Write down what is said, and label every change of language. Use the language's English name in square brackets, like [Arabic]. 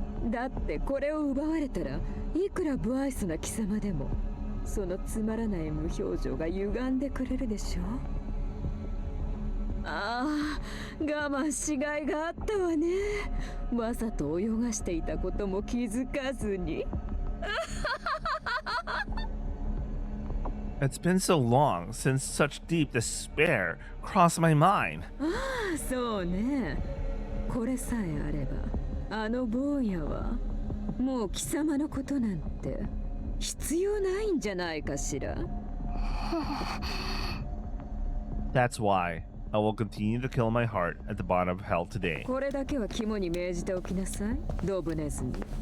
[Japanese] だってこれを奪われたらいくら不愛想な貴様でもそのつまらない無表情が歪んでくれるでしょ。あああ、我慢しがいがあったわね。わざと泳がしていたことも気づかずに。 [English] It's been so long since such deep despair crossed my mind. [Japanese] ああ、そうね。これさえあれば、あの坊やはもう貴様のことなんて必要ないんじゃないかしら。 [English] That's why I will continue to kill my heart at the bottom of hell today. [Japanese] これだけは肝に銘じておきなさい、ドブネズミ。